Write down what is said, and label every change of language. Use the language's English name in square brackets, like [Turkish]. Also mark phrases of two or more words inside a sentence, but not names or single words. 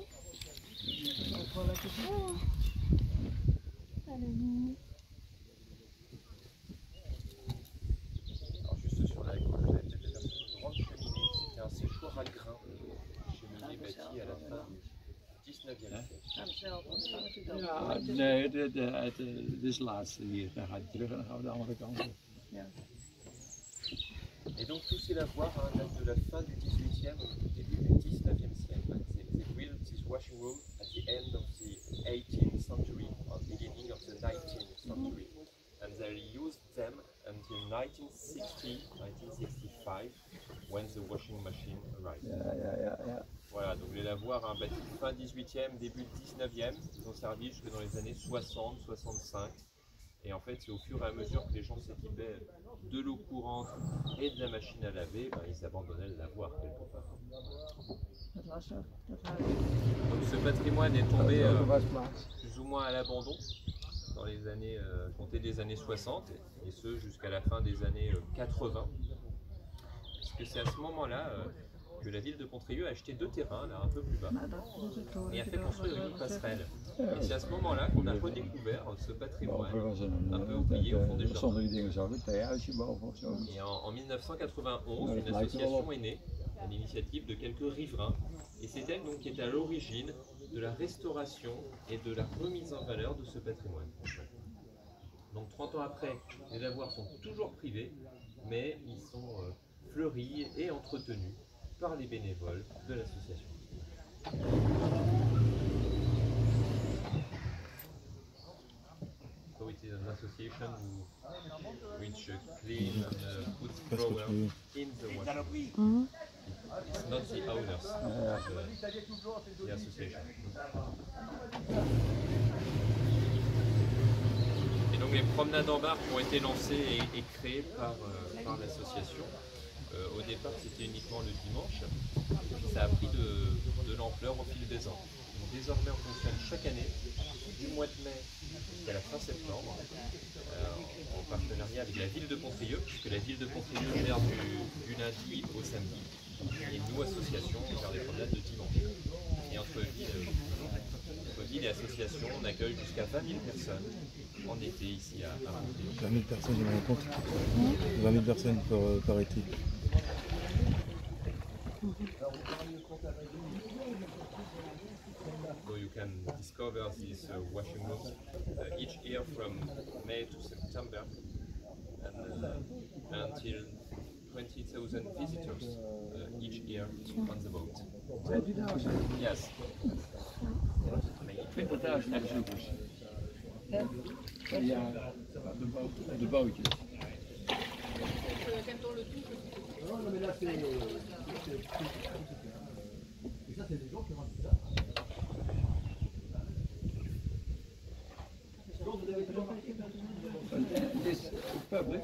[French] Oh. Allez, mignon. Alors juste sur la gauche, vous avez peut-être une grande cheminée. C'était un séchoir à grains. Cheminée bâtie à la fin du 19e siècle. [Dutch] Ja, nee, dit is het laatste hier. Dan gaat hij terug en dan gaan we de andere kant op. [French] Et donc tous ces lavoirs datent de la fin du 18e au début du 19e siècle. [English] They built this washing room at the end of the 18th century or beginning of the 19th century. And they used them until 1960-1965 when the washing machine arrived. [Dutch] Ja. [French] Voilà, donc les lavoirs bâtis fin 18e, début 19e, ils ont servi jusque dans les années 60-65. Et en fait, c'est au fur et à mesure que les gens s'équipaient de l'eau courante et de la machine à laver, ils abandonnaient le lavoir quelque part. Donc ce patrimoine est tombé plus ou moins à l'abandon dans les années, comptez des années 60 et ce jusqu'à la fin des années 80. Parce que c'est à ce moment-là que la ville de Pontrieux a acheté 2 terrains, là un peu plus bas, et a fait construire une passerelle. Et c'est à ce moment-là qu'on a redécouvert ce patrimoine un peu oublié au fond des jardins. [Dutch] Sommige dingen zo, een theehuisje boven of zo. [French] Et en 1991, une association est née à l'initiative de quelques riverains, et c'est elle donc qui est à l'origine de la restauration et de la remise en valeur de ce patrimoine. Donc 30 ans après, les lavoirs sont toujours privés, mais ils sont fleuris et entretenus par les bénévoles de l'association. [English] So it is an association which clean and put programs in the washroom. It's not the owners of the association. [French] Et donc les promenades en barque ont été lancées et créées par l'association. Au départ, c'était uniquement le dimanche. Ça a pris de l'ampleur au fil des ans. Donc, désormais, on fonctionne chaque année, du mois de mai jusqu'à la fin septembre, en partenariat avec la ville de Pontrieux, puisque la ville de Pontrieux gère du lundi au samedi. Et nous, association, on gère les promenades de dimanche. Et entre ville et association, on accueille jusqu'à 20 000 personnes en été ici à Pontrieux. 20 000 personnes, je me rends compte. 20 000 personnes par été. [English] So you can discover these washing rooms each year from May to September, and until 20,000 visitors each year on the boat. 20.000. Yes. [Dutch] 20.000 bezoekers. Ja, de bootjes. [English] This public?